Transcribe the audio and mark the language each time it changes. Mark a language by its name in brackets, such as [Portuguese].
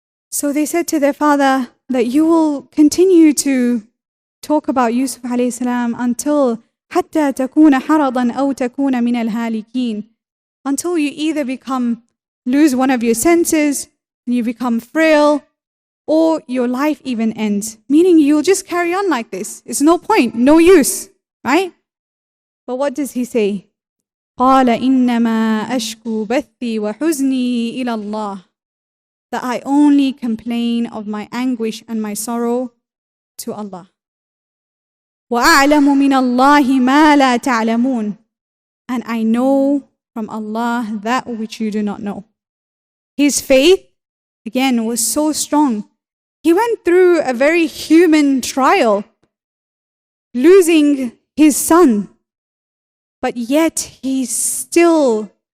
[English] So they said to their father that you will continue to talk about Yusuf alayhi salam until [Arabic] حتى تكون حرضا أو تكون من الهالكين, [English] until you either lose one of your senses, and you become frail, or your life even ends. Meaning you'll just carry on like this. It's no point, no use, right? But what does he say? [Arabic] قال إنما أشكو بثي وحزني إلى الله. [English] That I only complain of my anguish and my sorrow to Allah. [Arabic] وأعلم من الله ما لا تعلمون. [English] And I know from Allah that which you do not know. His faith, again, was so strong. He went through a very human trial, losing his son. But yet he still